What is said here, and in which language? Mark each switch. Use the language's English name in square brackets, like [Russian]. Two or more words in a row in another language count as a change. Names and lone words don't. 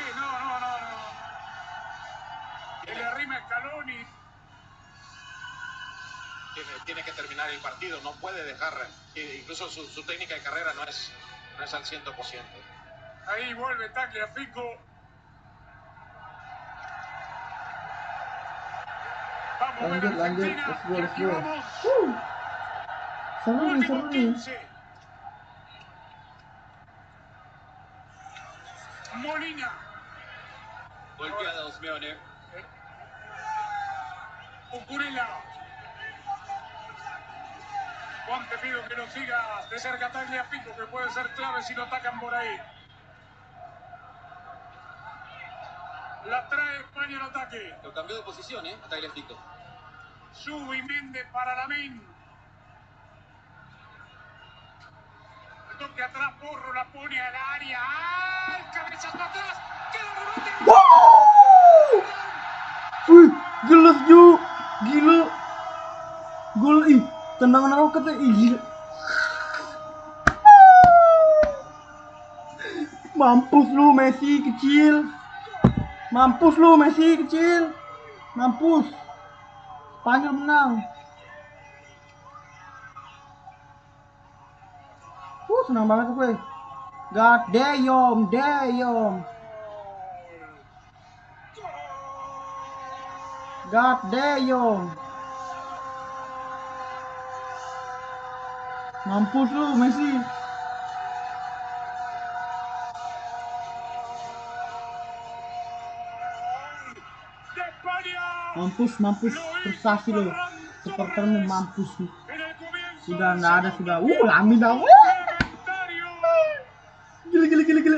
[Spanish] Sí, no. Que le arrima Scaloni. Tiene que terminar el partido, no puede dejar, incluso su técnica de carrera no es al 100%. Ahí vuelve Tagliafico. [Indonesian] Lanjut, [English] let's go. [Indonesian] Seru nih. [Spanish] Molina. Golpeada Simeone. Cucurella. Juan, te pido que lo siga de cerca Tagliafico, que puede ser clave si lo atacan por ahí. La trae España al ataque. Lo cambió de posición, a Tagliafico. Subimendi para Lamine. El toque atrás, Porro la pone al área. ¡Ay! Cabezas para atrás. ¡Queda rebote! [Indonesian] Wih, gelas Ju. Gila. Gol tendangan roketnya gila. Mampus lu Messi kecil. Mampus. Spanyol menang. Senang banget gue. [English] God damn. God damn. [Indonesian] Mampus lu Messi. Mampus. Prestasi lo. Supportermu mampus nih. Sudah nggak ada sudah. Lamine dah. Gila.